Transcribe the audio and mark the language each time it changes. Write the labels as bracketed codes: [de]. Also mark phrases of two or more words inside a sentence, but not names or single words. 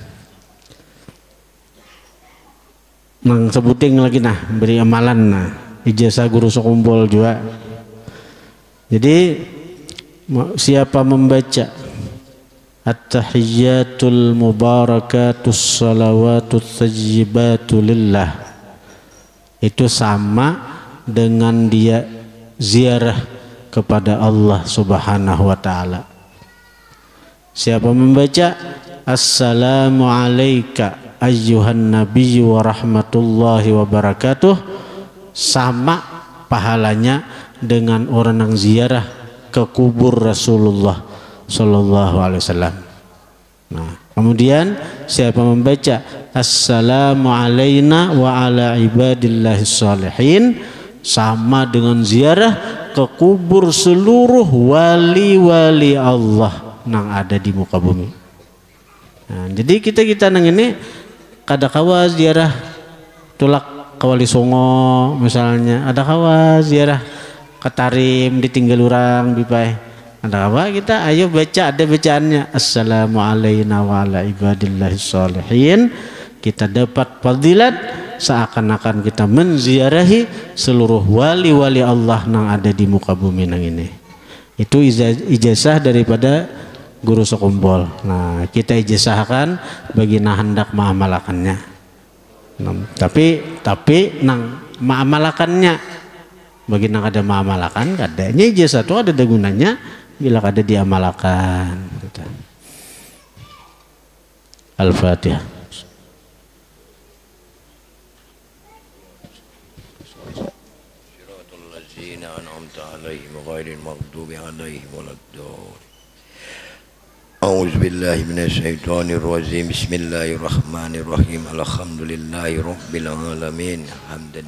[bjn] Nang sebuting lagi beri amalan ijazah guru sekumpul juga. [id] Jadi siapa membaca [ar] التحيات المباركات الصلوات الطيبات لله [id] itu sama dengan dia ziarah kepada [ar] الله سبحانه وتعالى. [id] Siapa membaca [ar] السلام عليك أيها النبي ورحمة الله وبركاته [id] sama pahalanya dengan orang yang ziarah ke kubur [ar] رسول الله صلى الله عليه وسلم. [id] Nah, kemudian siapa membaca [ar] السلام علينا وعلى عباد الله الصالحين, [id] sama dengan ziarah ke kubur seluruh wali-wali Allah yang ada di muka bumi. [bjn] Nah, jadi kita nang ini kada kawa ziarah tulak ke Wali Songo misalnya, ada kawa ziarah ke Tarim ditinggal orang bipai, ada kawa kita ayo baca, ada bacaannya [ar] السلام علينا وعلى عباد الله الصالحين, [bjn] kita dapat fadilat seakan-akan kita menziarahi seluruh wali-wali Allah yang ada di muka bumi nang ini. [id] Itu ijazah daripada guru sekumpul. [bjn] Nah, kita ijazahkan bagi nah hendak mengamalkannya. Nah, tapi nang mengamalkannya bagi nang ada mengamalkan, kadanya ijazah itu ada gunanya bila ada diamalkan. Al-Fatihah. [ar] أعوذ بالله من الشيطان الرجيم بسم الله الرحمن الرحيم الحمد لله رب العالمين حمدا